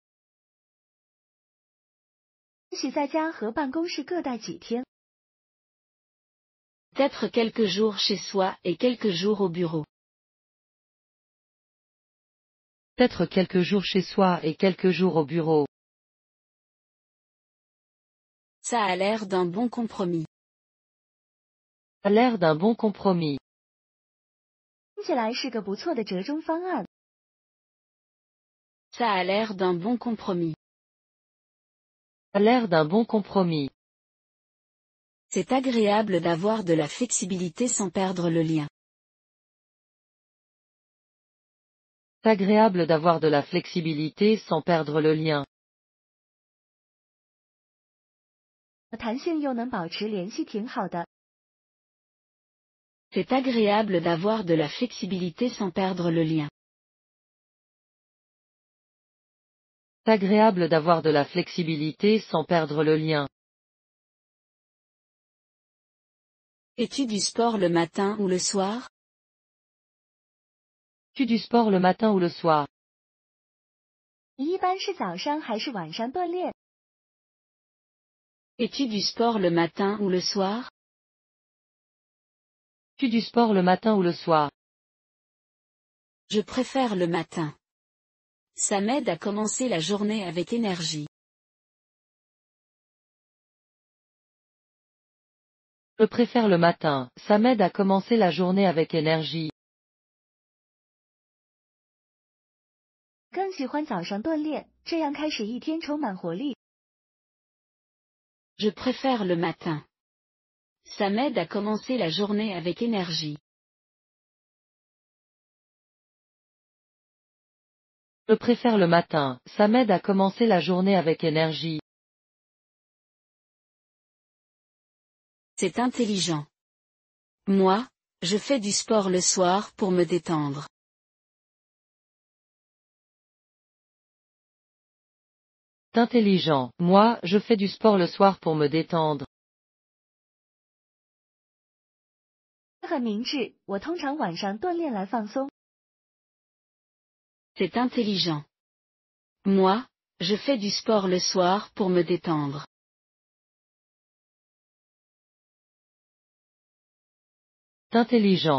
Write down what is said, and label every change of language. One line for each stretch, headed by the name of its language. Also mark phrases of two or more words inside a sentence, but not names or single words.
Chinese: 也许在家和办公室各待几天。
French: Peut-être quelques jours chez soi et quelques jours au bureau. Peut-être quelques jours chez soi et quelques jours au bureau. Ça a l'air d'un bon compromis. A l'air d'un bon compromis.
Chinese: 听起来是个不错的折中方案。
French: Ça a l'air d'un bon compromis. A l'air d'un bon compromis. C'est agréable d'avoir de la flexibilité sans perdre le lien. C'est agréable d'avoir de la flexibilité sans perdre le lien.
Chinese: 弹性又能保持联系，挺好的。
French: C'est agréable d'avoir de la flexibilité sans perdre le lien. C'est agréable d'avoir de la flexibilité sans perdre le lien. Fais-tu du sport le matin ou le soir? Fais-tu du sport le matin ou le soir?
Chinese: 你一般是早上还是晚上锻炼？
French: Fais-tu du sport le matin ou le soir? Fais-tu du sport le matin ou le soir? Je préfère le matin. Ça m'aide à commencer la journée avec énergie. Je préfère le matin, ça m'aide à commencer la journée avec énergie.
Chinese: 更喜欢早上锻炼，这样开始一天充满活力。
French: Je préfère le matin. Ça m'aide à commencer la journée avec énergie. Je préfère le matin, ça m'aide à commencer la journée avec énergie. C'est intelligent. Moi, je fais du sport le soir pour me détendre. C'est intelligent. Moi, je fais du sport le soir pour me détendre.
Chinese: 很明智，我通常晚上锻炼来放松。
French: C'est intelligent. Moi, je fais du sport le soir pour me détendre. C'est intelligent.